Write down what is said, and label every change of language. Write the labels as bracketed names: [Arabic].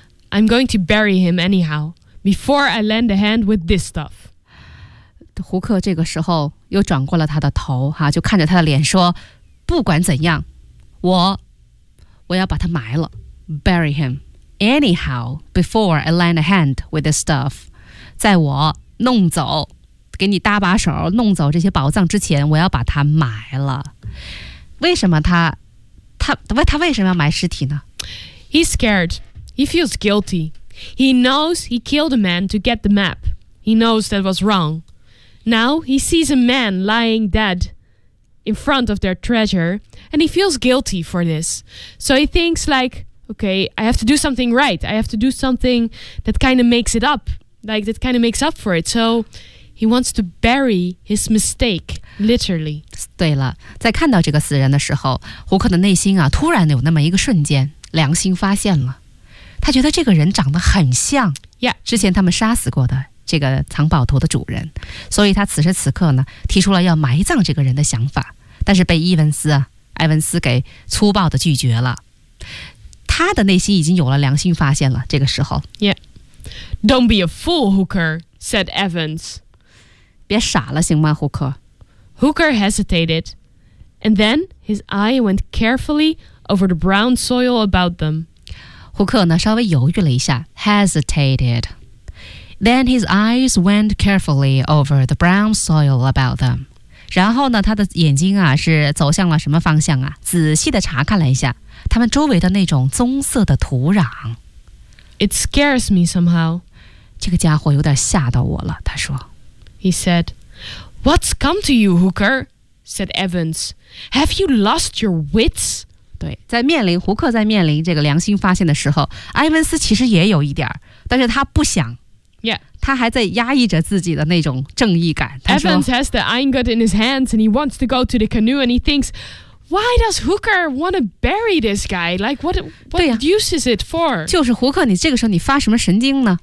[English] I'm going to bury him anyhow, before I lend a hand with this stuff. [Chinese] 胡克这个时候又转过了他的头、啊、就看着他的脸说不管怎样我要把他埋了。 [English] Bury him anyhow, before I lend a hand with this stuff. [Chinese] 在我弄走给你搭把手弄走这些宝藏之前我要把它埋了。为什么他为什么要埋尸体呢？ [English] He's scared. He feels guilty. He knows he killed a man to get the map. He knows that was wrong. Now he sees a man lying dead in front of their treasure and he feels guilty for this. So he thinks like, okay, I have to do something right. I have to do something that kind of makes it up. Like that kind of makes up for it. SoHe wants to bury his mistake, literally. [Chinese] 对了，在看到这个死人的时候，胡克的内心啊，突然有那么一个瞬间，良心发现了。他觉得这个人长得很像、 yeah. 之前他们杀死过的这个藏宝图的主人，所以他此时此刻呢，提出了要埋葬这个人的想法，但是被埃文斯给粗暴地拒绝了。他的内心已经有了良心发现了，这个时候。 [English] Yeah. Don't be a fool, Hooker, said Evans. [Chinese] 别傻了行吗胡克 [English] Hooker hesitated and then his eye went carefully over the brown soil about them [Chinese] 胡克呢稍微犹豫了一下 [English] hesitated then his eyes went carefully over the brown soil about them [Chinese] 然后呢，他的眼睛啊是走向了什么方向啊？仔细的查看了一下他们周围的那种棕色的土壤。 [English] It scares me somehow. [Chinese] 这个家伙有点吓到我了，他说。 [English] He said, What's come to you, Hooker? Said Evans. Have you lost your wits? [Chinese] 对，在面临胡克在面临这个良心发现的时候，埃文斯其实也有一点，但是他不想。 Yeah. 他还在压抑着自己的那种正义感。 [English] Evans has the ingot in his hands and he wants to go to the canoe and he thinks... Why does Hooker want to bury this guy? Like, what use is it for? [Chinese] 就是胡克，你这个时候你发什么神经呢？